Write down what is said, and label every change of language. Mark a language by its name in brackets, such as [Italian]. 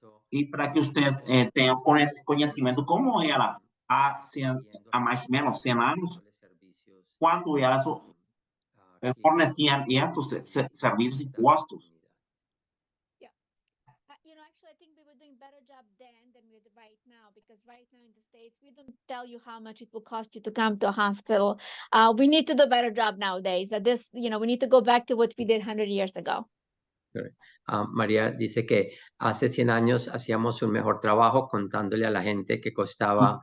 [Portuguese] E para que vocês tenham conhecimento como era há mais ou menos 100 anos, quando elas forneciam estes serviços e custos. [English] Actually, I think we were doing a better job then than with right now, because right now in the States, we don't tell you how much it will cost you to come to a hospital. We need to do a better job nowadays. We need to go back to what we did 100 years ago. [Spanish] María dice que hace 100 años hacíamos un mejor trabajo contándole a la gente que costaba.